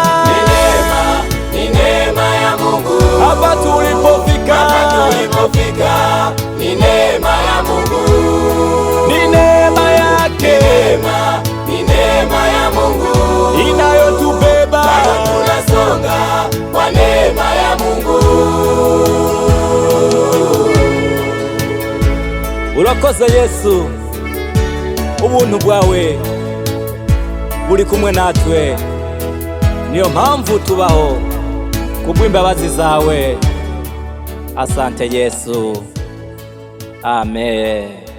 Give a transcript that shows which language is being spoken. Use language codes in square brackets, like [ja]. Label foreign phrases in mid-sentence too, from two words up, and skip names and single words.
[sw] Ni neema, ni neema ya Mungu. Hapa tulipofika, hapa tulipofika, ni neema ya Mungu. Ni neema yake. Ni neema, ni neema ya Mungu inayotubeba. Bado tunasonga kwa neema ya Mungu. [rw] Urakoze Yesu, ubuntu bwawe buri kumwe natwe, niyo mpamvu tubaho kubw'imbabazi zawe. [sw] Asante Yesu, amen.